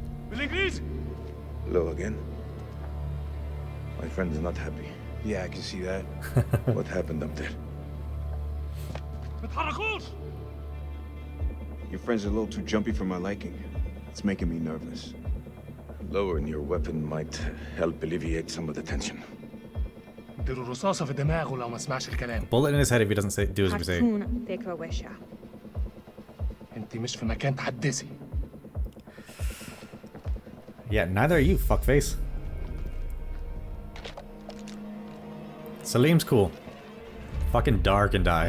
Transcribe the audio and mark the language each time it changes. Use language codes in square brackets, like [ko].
[en] Hello again. My friend is not happy. Yeah, I can see that. What happened up there? Your friend's a little too jumpy for my liking. It's making me nervous. Lowering your weapon might help alleviate some of the tension. [ar] اديله رصاصة في دماغه لو ما سمعش الكلام. [en] Bullet in his head if he doesn't do as we say. [ar] هتكون فكرة وحشة. انت مش في مكان تحدثي. [en] Yeah, neither are you, fuckface. Salim's cool. Fucking dark and die.